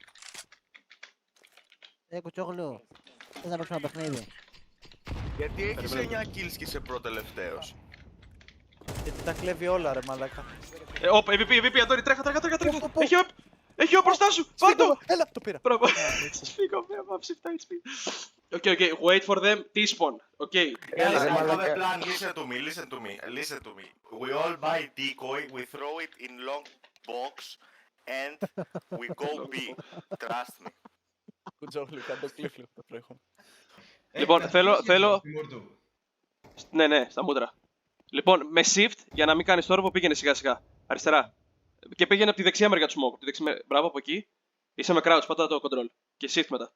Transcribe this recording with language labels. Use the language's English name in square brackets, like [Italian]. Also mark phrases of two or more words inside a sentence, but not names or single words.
[Greek] Κουτσόγλου. Θες να παίξουμε ένα παιχνίδι. Γιατί έχεις 9 kills και είσαι πρώτο-τελευταίος. Γιατί τα κλέβει όλα ρε μαλάκα. Όπ, EVP, Αντώνη, τρέχα. Έχει όπ μπροστά σου, πάρτο! Έλα, το πήρα. Μπράβο. Σας φύγω, βέβαια, ψηφτά HP. [English] Okay, wait for them, T-spawn, okay. Listen to me. We all buy decoy, we throw it in long box and we go B. Trust me. [Greek] Κουτζόγλου, κάνε το κλίφλου το προηγούμενο. Λοιπόν, θέλω... Ναι, στα μούτρα. Λοιπόν, με shift, για να μην κάνεις θόρυβο, πήγαινε σιγά. Αριστερά. Και πήγαινε από τη δεξιά μεριά του smoke. Μπράβο, από εκεί. Είσαι με crouch, πατά το control. Και shift μετά.